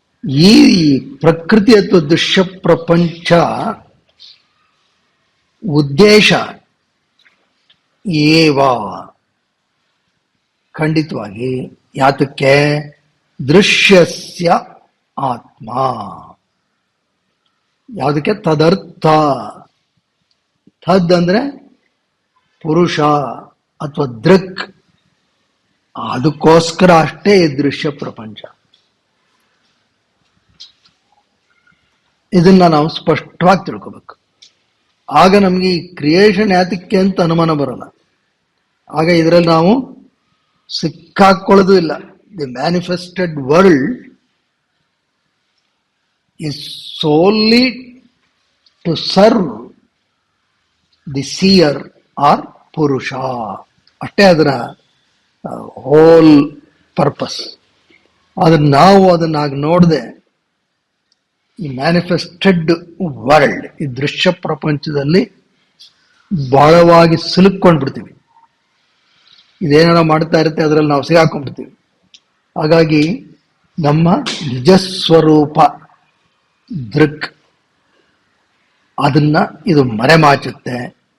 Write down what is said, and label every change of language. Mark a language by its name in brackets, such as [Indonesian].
[Kannada] ಈ ಪ್ರಕೃತಿ ಅಥವಾ ದೃಶ್ಯ ಪ್ರಪಂಚ ಉದ್ದೇಶ ಏವ, ಖಂಡಿತವಾಗಿ ಯಾತಕ್ಕೆ ದೃಶ್ಯಸ್ಯ ಆತ್ಮ, ಯಾವುದಕ್ಕೆ ತದರ್ಥ, ತದ್ ಅಂದ್ರೆ ಪುರುಷ ಅಥವಾ ದೃಕ್, ಅದಕ್ಕೋಸ್ಕರ ಅಷ್ಟೇ ಈ ದೃಶ್ಯ ಪ್ರಪಂಚ. ಇದನ್ನ ನಾವು ಸ್ಪಷ್ಟವಾಗಿ ತಿಳ್ಕೋಬೇಕು. ಆಗ ನಮ್ಗೆ ಈ ಕ್ರಿಯೇಷನ್ ಯಾತಕ್ಕೆ ಅಂತ ಅನುಮಾನ ಬರಲ್ಲ. ಆಗ ಇದರಲ್ಲಿ ನಾವು ಸಿಕ್ಕಾಕೊಳ್ಳೋದು ಇಲ್ಲ. [English] The manifested world is solely to serve the seer or Purusha. [Kannada] ಅಷ್ಟೇ ಅದರ [English] Whole purpose. [Kannada] ಆದ್ರೆ ನಾವು ಅದನ್ನಾಗ ನೋಡದೆ ಈ ಮ್ಯಾನಿಫೆಸ್ಟೆಡ್ ವರ್ಲ್ಡ್, ಈ ದೃಶ್ಯ ಪ್ರಪಂಚದಲ್ಲಿ ಬಹಳವಾಗಿ ಸಿಲುಕೊಂಡ್ಬಿಡ್ತೀವಿ. ಇದೇನಾರ ಮಾಡ್ತಾ ಇರುತ್ತೆ, ಅದರಲ್ಲಿ ನಾವು ಸಿಗಾಕೊಂಡ್ಬಿಡ್ತೀವಿ. ಹಾಗಾಗಿ ನಮ್ಮ ನಿಜಸ್ವರೂಪ ದೃಕ್ ಅದನ್ನ ಇದು ಮರೆಮಾಚುತ್ತೆ.